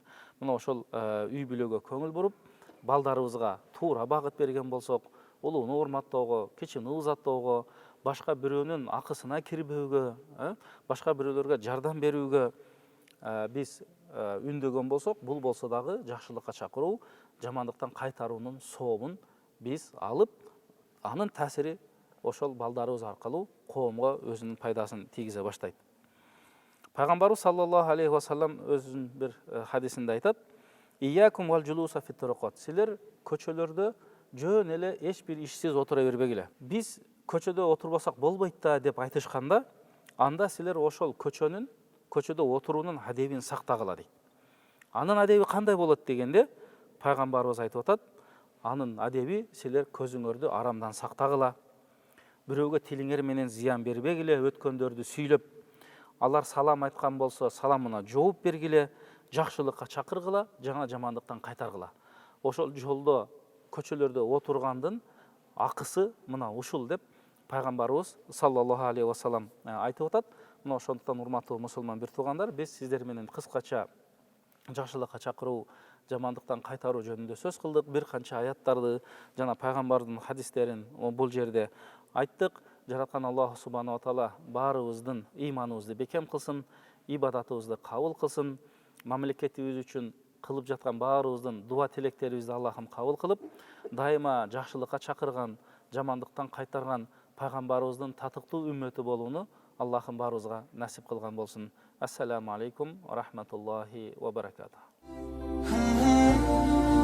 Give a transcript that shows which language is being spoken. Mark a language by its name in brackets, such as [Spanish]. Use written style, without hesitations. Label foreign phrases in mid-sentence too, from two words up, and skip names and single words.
[Kyrgyz] Мына ошол үй бүлөгө көңүл буруп, балдарыбызга туура багыт берген болсок, улууну урматтоого, кичини узаттоого, башка бирөөнүн акысына кирбөөгө, башка бирөөлөргө жардам берүүгө биз үндөгөн болсок, бул болсо дагы жакшылыкка чакыруу, жамандыктан кайтаруунун сообун биз алып, анын таасири ошол балдарыбыз аркылуу коомго өзүнүн пайдасын тийгизе баштайт. Пайгамбарыбыз [Arabic] صلى الله عليه وسلم [Kyrgyz] өзүнүн бир хадисинде айтат: [Arabic] "إياكم والجلوس في الطرقات." [Kyrgyz] Силер көчөлөрдө жөн эле эч бир ишсиз отура бербегиле. Биз көчөдө отурбасак болбойт да деп айтышканда, анда силер ошол көчөдө отуруунун адебин сактагыла дейт. Анын адеби кандай болот дегенде, пайгамбарыбыз айтып атат: "Анын адеби силер көзүңөрдү арамдан сактагыла. Бирөөгө тилиңер менен зыян бербегиле, өткөндөрдү сүйлөп, алар салам айткан болсо саламына жооп бергиле, жакшылыкка чакыргыла, жана жамандыктан кайтаргыла." Ошол жолдо көчөлөрдө отургандын акысы мына ушул деп пайгамбарыбыз [Arabic] صلى الله عليه وسلم [Kyrgyz] айтып атат. Мына ошондуктан урматтуу мусулман бир туугандар, биз сиздер менен кыскача жакшылыкка чакыруу, жамандыктан кайтаруу жөнүндө сөз кылдык. Бир канча аяттарды жана пайгамбардын хадистерин бул жерде айттык. Жараткан [Arabic] الله سبحانه وتعالى [Kyrgyz] баарыбыздын ыйманыбызды бекем кылсын, ибадатыбызды кабыл кылсын, мамлекетибиз үчүн кылып жаткан баарыбыздын дуа тилектерибизди Аллахым кабыл кылып, дайыма жакшылыкка чакырган, жамандыктан кайтарган пайгамбарыбыздын татыктуу үммөтү болууну Аллахым баарыбызга насип кылган болсун. [Arabic] السلام عليكم ورحمة الله وبركاته.